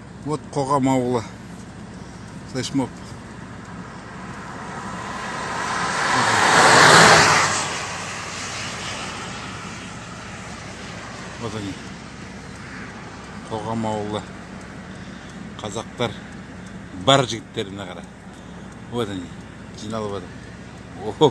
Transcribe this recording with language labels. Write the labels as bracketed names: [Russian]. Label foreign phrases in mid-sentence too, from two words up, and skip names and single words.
[Kazakh] Вот Қоғам ауылы. [Russian] Флешмоб. Вот они. [Kazakh] Қоғам ауылы. Қазақтар бар жігіттеріне қара. [Russian] Вот они. [Kazakh] Жиналып отыр. Охо.